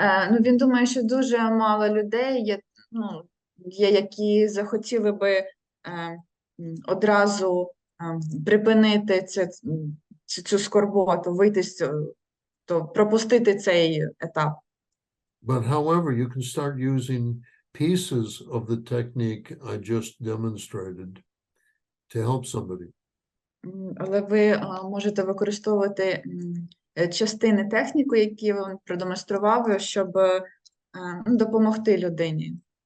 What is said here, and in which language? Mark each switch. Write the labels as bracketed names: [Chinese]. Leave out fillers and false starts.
[Ukrainian] Ну, він думає, що дуже мало людей є, які захотіли би одразу припинити цю скорботу, вийти пропустити цей етап. [English] But however, you can start using pieces of the technique I just demonstrated to help somebody. [Ukrainian] Але ви можете використовувати частини техніки, які він продемонстрував, щоб допомогти людині.